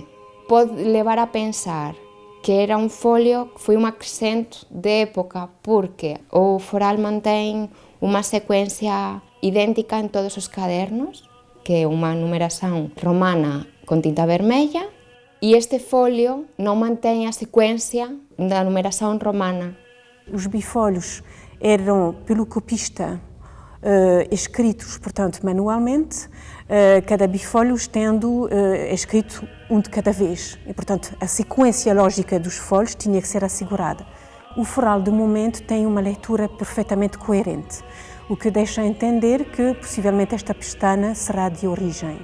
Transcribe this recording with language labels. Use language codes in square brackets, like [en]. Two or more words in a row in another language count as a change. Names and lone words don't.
[gl] Pode levar a pensar que era un folio que foi un acrescento de época porque o foral mantén unha secuencia idéntica en todos os cadernos, que é unha numeración romana con tinta vermella, e este folio non mantén a secuencia da numeración romana. [pt] Os bifólios eram, pelo copista, escritos, portanto, manualmente, cada bifólio tendo escrito um de cada vez. E, portanto, a sequência lógica dos folhos tinha que ser assegurada. O foral, de momento, tem uma leitura perfeitamente coerente, o que deixa entender que, possivelmente, esta pestana será de origem.